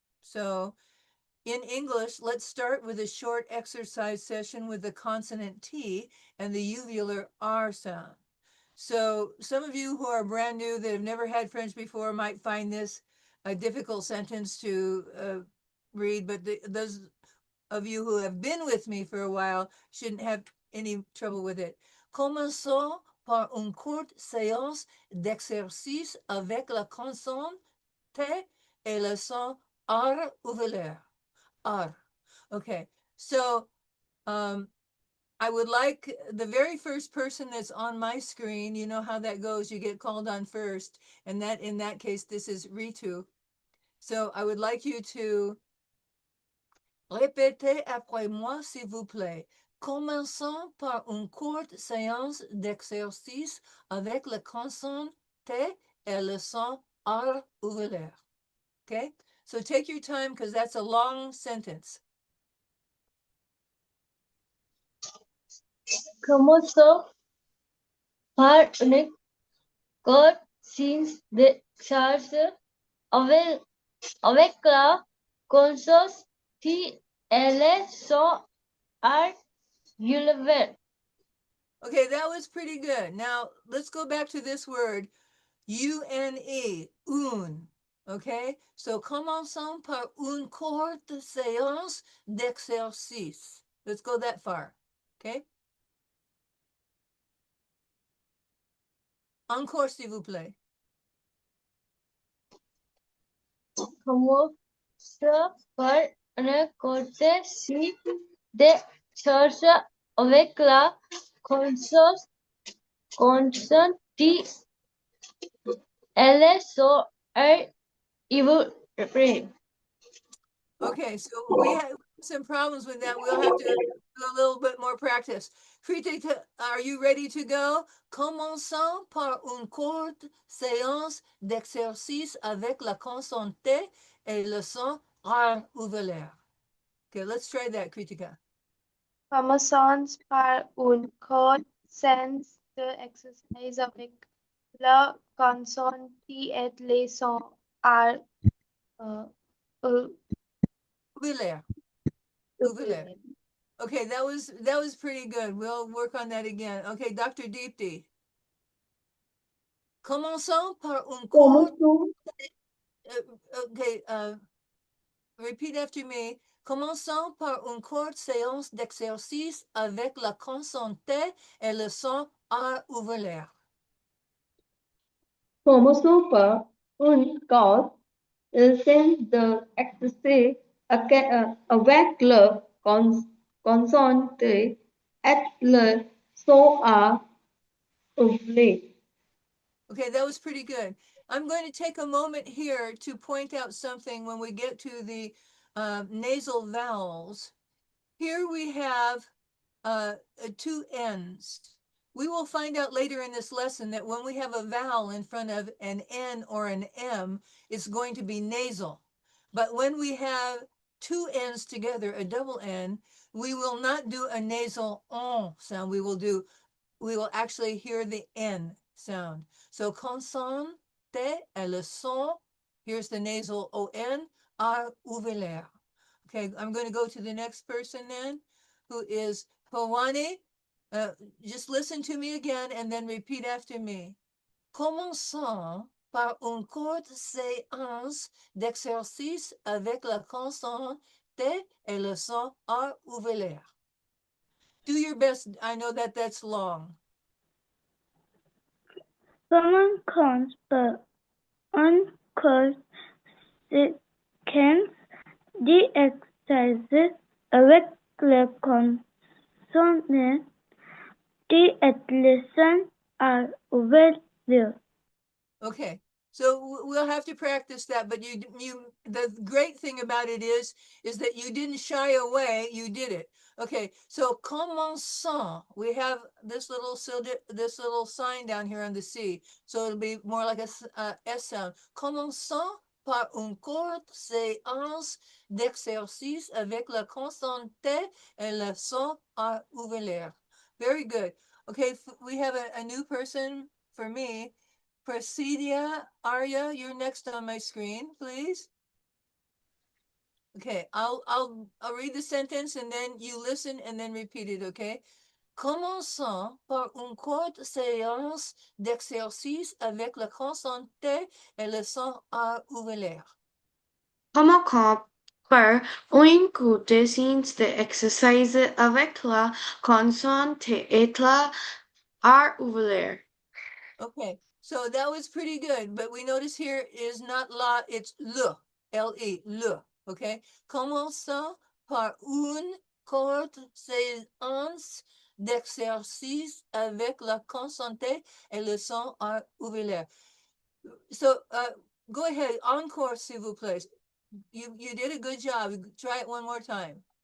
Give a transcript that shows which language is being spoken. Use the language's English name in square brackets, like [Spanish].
[English] So in English, let's start with a short exercise session with the consonant T and the uvular R sound. So some of you who are brand new that have never had French before might find this a difficult sentence to read, but those of you who have been with me for a while shouldn't have any trouble with it. [French] Commençons par une courte séance d'exercice avec la consonne T et le son R ouvert. R. [English] Okay, so I would like the very first person that's on my screen, you know how that goes, you get called on first, and that in that case, this is Ritu. So I would like you to [French] répéter après moi, s'il vous plaît. Commençons par une courte séance d'exercice avec la consonne T et le son R ouvert. [English] Okay, so take your time because that's a long sentence. [French] Commençons par une courte séance d'exercice avec, avec la consonne T et le son R ouvert. [English] Okay, that was pretty good. Now let's go back to this word, UNE, un. Okay, so [French] commençons par une courte séance d'exercice. [English] Let's go that far. Okay. [French] Encore, s'il vous plaît. Commence par une courte séance d'exercice avec la conscience T L [English] so I will repeat. Okay, so we have some problems with that. We'll have to do a little bit more practice. Kritika, are you ready to go? [French] Commençons par une courte séance d'exercice avec la consonne T et le son R ouvert. [English] Okay, let's try that, Kritika. [French] Commençons par une courte séance d'exercice avec la consonne T et les sons R. Ouvert. Ouvert. [English] Okay, that was pretty good. We'll work on that again. Okay, Dr. Deepti. [French] Commençons par une courte. [English] Okay, repeat after me. [French] Commençons par une courte séance d'exercice avec la consonne T et le son R ouvert. Commençons par une courte séance d'exercice avec le consonne T et le son A ouvert. [English] Okay, that was pretty good. I'm going to take a moment here to point out something when we get to the nasal vowels. Here we have two N's. We will find out later in this lesson that when we have a vowel in front of an N or an M, it's going to be nasal. But when we have two N's together, a double N, we will not do a nasal on sound. We will actually hear the N sound. So [French] consonne, T, et le son, [English] here's the nasal ON, [French] R ouvert. [English] Okay, I'm going to go to the next person then, who is Pawani. Just listen to me again and then repeat after me. [French] Commençons par une courte séance d'exercice avec la consonne T et le son R ouvert. [English] Do your best. I know that that's long. [French] Commençons par une courte séquence d'exercices avec la consonne T et le son R ouvert. [English] Okay, so we'll have to practice that, but the great thing about it is that you didn't shy away, you did it. Okay, so commençons, we have this little sign down here on the C, so it'll be more like a S sound. [French] Commençons par une courte séance d'exercice avec la consonne T et le son R ouvert. [English] Very good. Okay, we have a new person for me. Presidia, Arya, you're next on my screen, please. Okay, I'll read the sentence and then you listen and then repeat it, okay? [French] Commençons par une courte séance d'exercice avec la consonne T et le son R ouvert. Commençons par une courte séance d'exercice avec la consonne T et la R ouvert. [English] Okay, so that was pretty good, but we notice here is not la, it's le, L-E, le, okay? [French] Commençons par une courte séance d'exercice avec la consonne T et le son R ouvert. [English] So go ahead, [French] encore, s'il vous plaît. [English] You did a good job. Try it one more time.